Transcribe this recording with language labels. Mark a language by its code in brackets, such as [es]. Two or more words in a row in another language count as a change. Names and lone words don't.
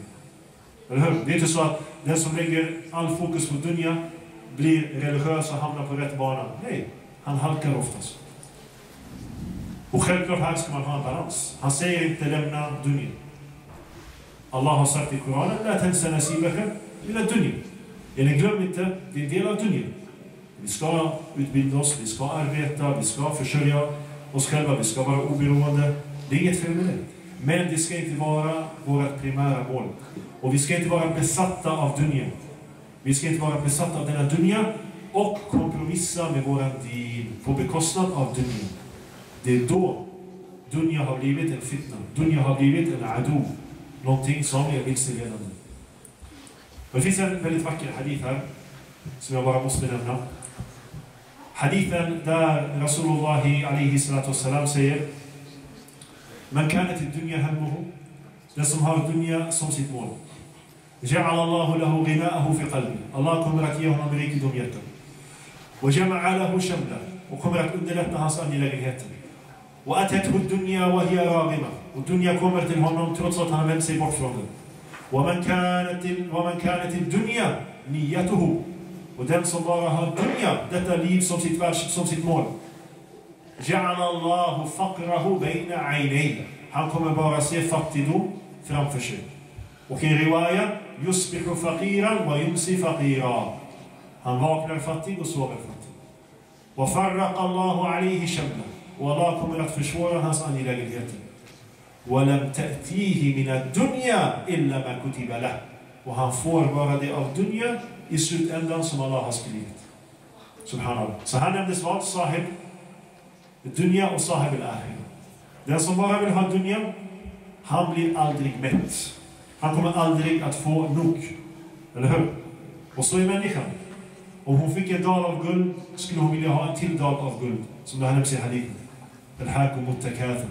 [sv] Eller hur? Det är inte så att den som lägger all fokus på dunya blir religiös och hamnar på rätt bana. Nej, han halkar oftast. Och självklart här ska man ha en balans. Han säger inte lämna dunya. Allah har sagt i Koranen: [ar] لا تنس نصيبك إلى الدنيا. [sv] Glöm inte, det är en del av dunya. Vi ska utbilda oss, vi ska arbeta, vi ska försörja oss själva, vi ska vara oberoende. Det är inget fel med det. Men det ska inte vara vårt primära mål. Och vi ska inte vara besatta av dunya. Vi ska inte vara besatta av denna dunya och kompromissa med våran din på bekostnad av dunya. Det är då dunya har blivit en fitna. Dunya har blivit en adu. Någonting som är vilseledande. Det finns en väldigt vacker hadith här som jag bara måste nämna. Hadithen där Rasulullah [ar] عليه الصلاة والسلام [sv] säger: [ar] من كانت الدنيا همه, [sv] den som har dunya som sitt mål. [ar] جعل الله له غناءه في قلبه. [sv] Allah kommer att ge honom rikedom i hjärtat. [ar] وجمع له شمله. [sv] Och kommer att underlätta hans angelägenheter. [ar] وأتته الدنيا وهي راغمة. [sv] Och dunya kommer till honom trots att han vänt sig bort från den. [ar] ومن كانت الدنيا نيته. [sv] Och den som bara har dunya, detta liv som sitt mål. [ar] جعل الله فقره بين عينيه. [sv] Han kommer bara se fattigdom framför sig. [ar] Och i riwaya يصبح فقيرا ويمسي فقيرا. [sv] Han vaknar fattig och sover fattig. [ar] وفرق الله عليه شمله. [sv] Och Allah kommer att försvåra hans angelägenheter. [ar] وَلَمْ تَأْتِيهِ مِنَ الدُّنْيَا إِلَّا مَا كُتِبَ لَهُ. [sv] Och han får bara det av dunya i slutändan som Allah har skrivit. Subhanallah. Så här nämndes vad? [ar] صاحب الدنيا [sv] och [ar] صاحب الآخرة. [sv] Den som bara vill ha dunya, han blir aldrig mätt. Han kommer aldrig att få nog. Eller hur? Och så är människan. Om hon fick en dal av guld, skulle hon vilja ha en till dal av guld. Som det här nämns i hadithen. [ar] ألهاكم التكاثر.